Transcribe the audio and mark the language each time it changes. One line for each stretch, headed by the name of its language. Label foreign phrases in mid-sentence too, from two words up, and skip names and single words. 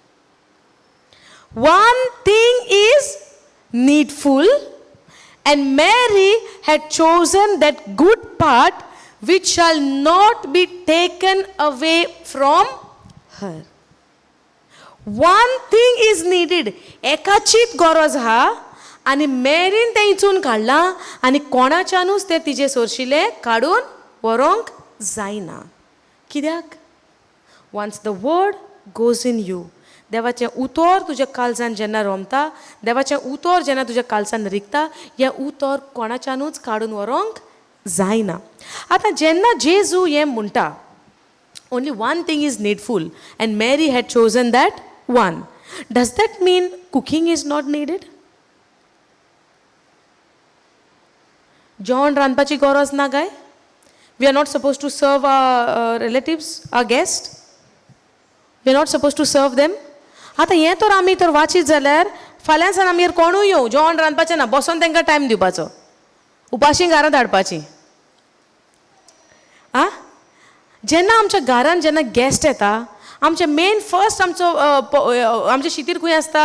English: One thing is needful, and Mary had chosen that good part which shall not be taken away from her. One thing is needed.
Konkani: एकाचीच गरज आहा आनी मेरीन तें इचून काडलां आनी कोणाच्यानूच तें तिजे सोरशिल्लें काडून व्हरोंक जायना. कित्याक?
English: Once the word goes in you,
Konkani: देवाचें उतर तुज्या काळजान जेन्ना रोमता, देवाचें उतर जेन्ना तुज्या काळजान रिगता, हें उतर कोणाच्यानूच काडून व्हरोंक जायना. आतां जेन्ना जेजू हें म्हणटा,
English: only one thing is needful and Mary had chosen that one. Does that mean cooking is not needed?
Konkani: जेवण रांदपाची गरज ना काय?
English: We are not supposed to serve our relatives, our guests. We are not supposed to serve them.
Konkani: आता हें तर आमी तर वाचीत जाल्यार फाल्यां सान आमगेर कोणूय येवं, जेवण रांदपाचें ना, बसून तांकां टायम दिवपाचो, उपाशी घरां धाडपाची. आं? जेन्ना आमच्या घरान जेन्ना गेस्ट येता, आमचें
English: main first
Konkani: आमचें शितीर खंय आसता?